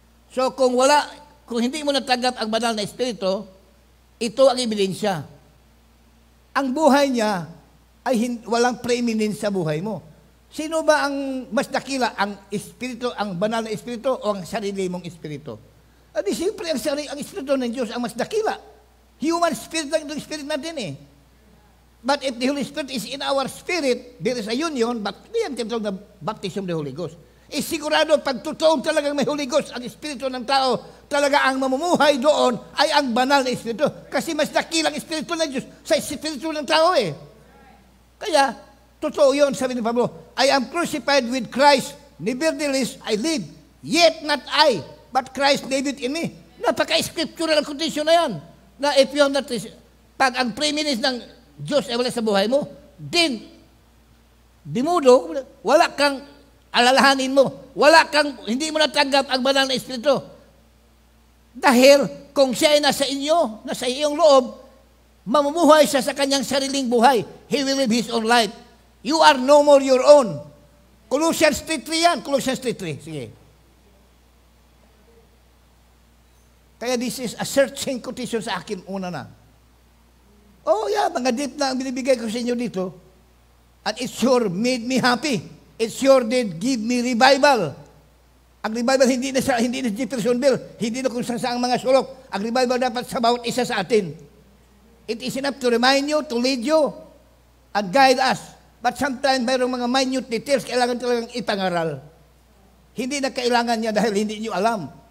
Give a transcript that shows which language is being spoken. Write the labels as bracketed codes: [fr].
[tl] So kung hindi mo natanggap ang banal na Espiritu, ito ang ebidensya. Ang buhay niya ay walang preeminence sa buhay mo. Sino ba ang mas dakila? Ang Espiritu, ang banal na Espiritu o ang sarili mong Espiritu? Adi siyempre ang Espiritu ng Diyos ang mas dakila. Human spirit lang itong spirit natin eh. [en] But if the Holy Spirit is in our spirit, there is a union, but [tl] yan tinatawag na [en] baptism of the Holy Ghost. [tl] Sigurado, pag totoong talagang may Holy Ghost, ang Espiritu ng tao, talaga ang mamumuhay doon ay ang banal na Espiritu. Kasi mas dakilang Espiritu ng Diyos sa Espiritu ng tao eh. Kaya, totoo yun, sabi ni Pablo, [en] I am crucified with Christ, nevertheless I live, yet not I, but Christ liveth in me. [tl] Napaka-scriptural ang quotation na yan. Na [en] if you have not, [tl] pag ang preeminence ng Diyos ay wala sa buhay mo, then, dimudo, wala kang alalahanin mo. Hindi mo natanggap ang banal na Espiritu. Dahil kung siya ay nasa inyo, nasa iyong loob, mamumuhay siya sa kanyang sariling buhay. [en] He will live his own life. You are no more your own. Colossians 3:3 yan. Colossians 3:3. Sige. [tl] Kaya [en] this is a searching quotation [tl] sa akin una na. Oh yeah, mga deep na ang binibigay ko sa inyo dito. [en] And it sure made me happy. It sure did give me revival. [tl] Ang revival hindi na Jeffersonville, hindi na kung saan mga sulok. Ang revival dapat sa bawat isa sa atin. [en] It is enough to remind you, to lead you, and guide us. [tl] But sometimes mayroong mga minute details kailangan talagang ipangaral. Hindi na kailangan niya dahil hindi niyo alam.